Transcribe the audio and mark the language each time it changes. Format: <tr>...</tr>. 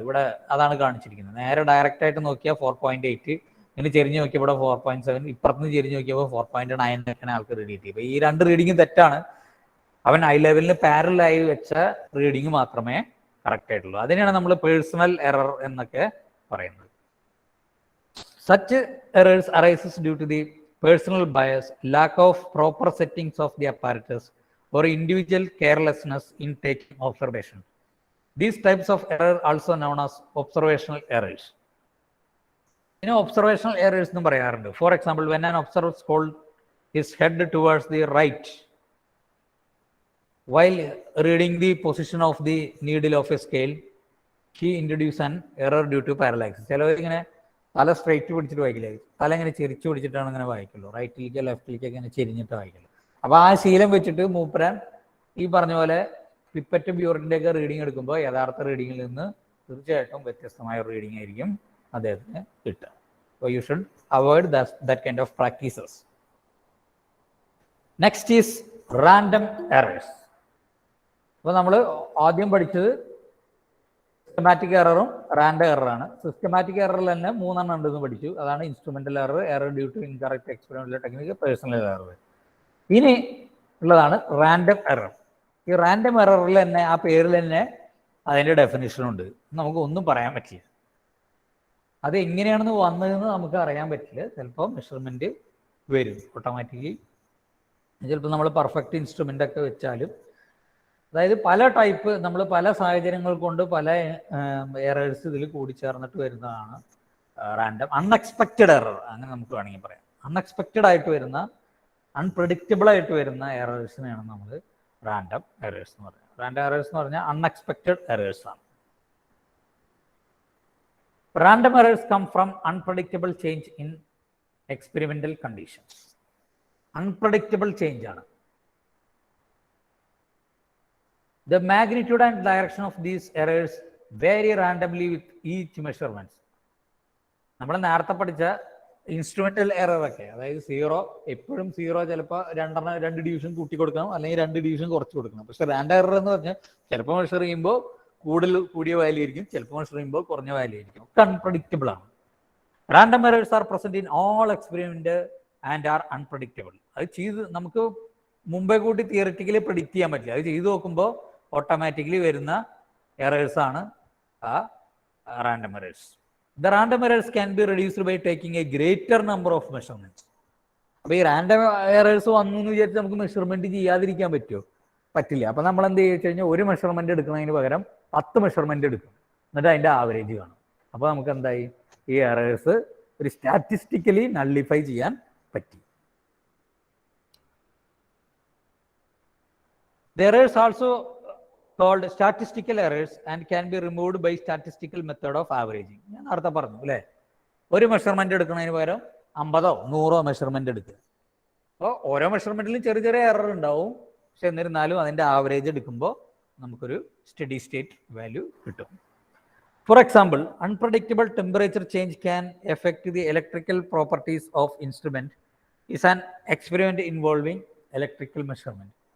<ml>ഇവിടെ അതാണ് കാണിച്ചിരിക്കുന്നത്. നേരെ ഡയറക്റ്റ് ആയിട്ട് നോക്കിയാൽ 4.8, ഇങ്ങനെ ചെരിഞ്ഞ് നോക്കിയപ്പോൾ ഇവിടെ 4.7, ഇപ്പുറത്തുനിന്ന് ചെരിഞ്ഞ് നോക്കിയപ്പോൾ 4.9 ഒക്കെയാണ് ആൾക്ക് റീഡ് കിട്ടിയത്. അപ്പോൾ ഈ രണ്ട് റീഡിങ്ങും തെറ്റാണ്. അവൻ ഐ ലെവലിന് പാരലായി വെച്ച റീഡിങ് മാത്രമേ കറക്റ്റ് ആയിട്ടുള്ളൂ. അതിനെയാണ് നമ്മൾ പേഴ്സണൽ എറർ എന്നൊക്കെ പറയുന്നത്.</ml> <en>Such errors arises due to the personal bias, lack of proper settings of the apparatus, or individual carelessness in taking observation. These types of error also known as observational errors.</en> <ml>Observational errors എന്ന് പറയാറുണ്ട്.</ml> <en>For example, when an observer holds his head towards the right while reading the position of the needle of a scale, he introduces an error due to parallax.</en> <ml>ചിലവരിങ്ങനെ തല straight പിടിച്ചിട്ട് വായിക്കില്ല, തല ഇങ്ങനെ ചെരിച്ചു പിടിച്ചിട്ടാണ് ഇങ്ങനെ വായിക്കുള്ളൂ. റൈറ്റിലേക്കോ ലെഫ്റ്റിലേക്കോ ഇങ്ങനെ ചെരിഞ്ഞിട്ട് വായിക്കുള്ളൂ. അപ്പോൾ ആ ശീലം വെച്ചിട്ട് മൂപ്പരാൻ ഈ പറഞ്ഞ പോലെ പിപ്പറ്റ് ബ്യൂറിൻ്റെ ഒക്കെ റീഡിങ് എടുക്കുമ്പോൾ യഥാർത്ഥ റീഡിങ്ങിൽ നിന്ന് തീർച്ചയായിട്ടും വ്യത്യസ്തമായ റീഡിങ് ആയിരിക്കും അദ്ദേഹത്തിന് കിട്ടുക.</ml> <en>So you should avoid that kind of practices. Next is random errors.</en> <ml>അപ്പോൾ നമ്മൾ ആദ്യം പഠിച്ചത് സിസ്റ്റമാറ്റിക് എററും റാൻഡം എററാണ്. സിസ്റ്റമാറ്റിക് എററിൽ തന്നെ 3 എണ്ണം ഉണ്ടെന്ന് പഠിച്ചു. അതാണ് instrumental error,</ml> <en>error due to incorrect experimental technique,</en> <ml>personal error. ഇനി ഉള്ളതാണ് റാൻഡം എറർ. ഈ റാൻഡം എററിൽ തന്നെ ആ പേരിൽ തന്നെ അതിൻ്റെ ഡെഫിനിഷനുണ്ട്. നമുക്ക് ഒന്നും പറയാൻ പറ്റില്ല. അത് എങ്ങനെയാണെന്ന് വന്നതെന്ന് നമുക്ക് അറിയാൻ പറ്റില്ല. ചിലപ്പോൾ മെഷർമെന്റ് വരും ഓട്ടോമാറ്റിക്കലി. ചിലപ്പോൾ നമ്മൾ പെർഫെക്റ്റ് ഇൻസ്ട്രുമെൻ്റ് ഒക്കെ വെച്ചാലും, അതായത് പല ടൈപ്പ് നമ്മൾ പല സാഹചര്യങ്ങൾ കൊണ്ട് പല എറേഴ്സ് ഇതിൽ കൂടിച്ചേർന്നിട്ട് വരുന്നതാണ് റാൻഡം. അൺഎക്സ്പെക്റ്റഡ് എറർ അങ്ങനെ നമുക്ക് വേണമെങ്കിൽ പറയാം. അൺഎക്സ്പെക്റ്റഡ് ആയിട്ട് വരുന്ന, അൺപ്രഡിക്റ്റബിൾ ആയിട്ട് വരുന്ന എറേഴ്സിനെയാണ് നമ്മൾ റാൻഡം എറേഴ്സ് എന്ന് പറയുന്നത്. റാൻഡം എറേഴ്സ് എന്ന് പറഞ്ഞാൽ അൺഎക്സ്പെക്റ്റഡ് എറേഴ്സ് ആണ്.</ml> <en>Random errors come from unpredictable change in experimental conditions. Unpredictable change ആണ്. The magnitude and direction of these errors vary randomly with each measurements.</en> <ml>നമ്മൾ നേരത്തെ പഠിച്ച ഇൻസ്ട്രുമെന്റൽ എറർ ഒക്കെ, അതായത് 0 എപ്പോഴും 0, ചിലപ്പോൾ 2 ഡിവിഷൻ കൂട്ടി കൊടുക്കണം, അല്ലെങ്കിൽ 2 ഡിവിഷൻ കുറച്ച് കൊടുക്കണം. പക്ഷെ റാൻഡം എറർ എന്ന് പറഞ്ഞാൽ ചിലപ്പോൾ മെഷർ ചെയ്യുമ്പോൾ കൂടിയ വാല്യൂ ആയിരിക്കും, ചിലപ്പോൾ മെഷർ ചെയ്യുമ്പോൾ കുറഞ്ഞ വാല്യൂ ആയിരിക്കും. ഒക്കെ അൺപ്രഡിക്റ്റബിൾ ആണ്.</ml> <en>Random errors are present in all experiment and are unpredictable.</en> <ml>അത് ചെയ്ത് നമുക്ക് മുമ്പേ കൂട്ടി തിയറിറ്റിക്കലി പ്രെഡിക്റ്റ് ചെയ്യാൻ പറ്റില്ല. അത് ചെയ്ത് നോക്കുമ്പോൾ ഓട്ടോമാറ്റിക്കലി വരുന്ന എറേഴ്സ് ആണ് ആ random errors.</ml> <en>The random errors can be reduced by taking a greater number of measurements.</en> <ml>അപ്പോൾ ഈ റാൻഡം എറേഴ്സ് വന്നു എന്ന് വിചാരിച്ച് നമുക്ക് മെഷർമെന്റ് ചെയ്യാതിരിക്കാൻ പറ്റുമോ? പറ്റില്ല. അപ്പോൾ നമ്മൾ എന്ത് ചെയ്യുക കഴിഞ്ഞാൽ ഒരു മെഷർമെന്റ് എടുക്കുന്നതിന് പകരം 10 മെഷർമെന്റ് എടുക്കും, എന്നിട്ട് അതിൻ്റെ ആവറേജ് കാണും. അപ്പോൾ നമുക്ക് എന്തായി, ഈ എറേഴ്സ് ഒരു സ്റ്റാറ്റിസ്റ്റിക്കലി നള്ളിഫൈ ചെയ്യാൻ പറ്റി.</ml> <en>The errors also called statistical errors and can be removed by statistical method of averaging.</en> <ml>ഞാൻ നേരത്തെ പറഞ്ഞു അല്ലേ, ഒരു മെഷർമെന്റ് എടുക്കുന്നതിന് പകരം 50 100 മെഷർമെന്റ് എടുക്കുക. അപ്പോൾ ഓരോ മെഷർമെന്റിലും ചെറിയ ചെറിയ എറർ ഉണ്ടാവും. പക്ഷെ എന്നിരുന്നാലും അതിൻ്റെ ആവറേജ് എടുക്കുമ്പോൾ നമുക്കൊരു സ്റ്റഡി സ്റ്റേറ്റ് വാല്യൂ കിട്ടും.</ml> <en>For example, unpredictable temperature change can effect the electrical properties of instrument is an experiment involving electrical measurement.</en>